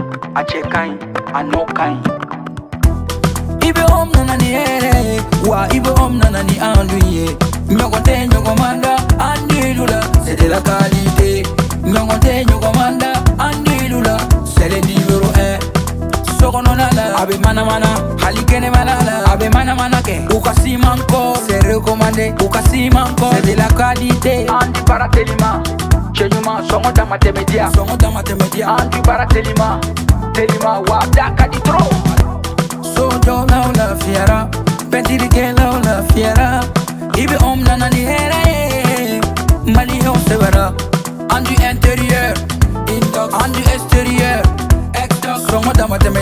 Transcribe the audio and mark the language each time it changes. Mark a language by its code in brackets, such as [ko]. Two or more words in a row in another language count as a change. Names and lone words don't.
[bm] a cɛ kaɲi a nɔ kaɲi. I bɛ om nana ni hɛrɛ ye wa I bɛ om nana ni an dun ye. Ɲɔgɔn tɛ ɲɔgɔn man da an dilu la [fr] c'est de la qualité. [bm] Ɲɔgɔn tɛ ɲɔgɔn man da an dilu la [fr] c'est le numéro 1. [bm] Sokɔnɔna la a bɛ manamana hali kɛnɛmana la a bɛ manamana kɛ u ka siman kɔ [fr] c'est recommandé [bm] u ka siman kɔ [fr] c'est de la qualité. [bm] An di baara telima cɛ ɲuman sɔngɔ dama tɛmɛ diya sɔngɔ dama tɛmɛ diya. an di baara telima telima wa da ka di trop. Sojɔlaw lafiyara pɛntirikɛlaw lafiyara I bɛ om nana ni hɛrɛ ye maliyɛnw sɛbɛra an [fr] du intérieur [bm] an [fr] du extérieur [bm] sɔngɔ dama tɛmɛ